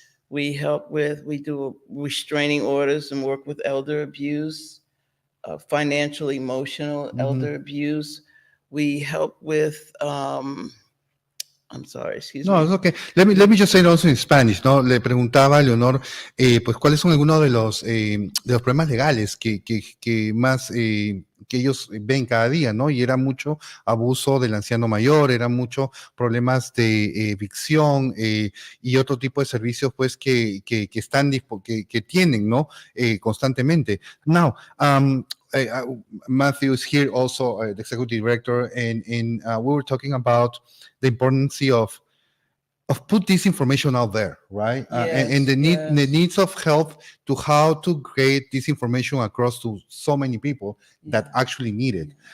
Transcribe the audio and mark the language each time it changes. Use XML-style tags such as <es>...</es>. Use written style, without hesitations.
<en>We do restraining orders and work with elder abuse, financial, emotional elder abuse. We help with, I'm sorry, excuse me. No, it's okay. Let me just say it also in Spanish, ¿no?</en> <es>Le preguntaba a Leonor, pues, cuáles son algunos de los problemas legales que más que ellos ven cada día, ¿no? Y era mucho abuso del anciano mayor, era mucho problemas de evicción y otro tipo de servicios, pues, que están que tienen, ¿no? Constantemente.</es> <en>Now, Matthew is here also, the executive director, and we were talking about the importance of put this information out there, right? And the needs of health to how to create this information across to so many people that actually need it.</en>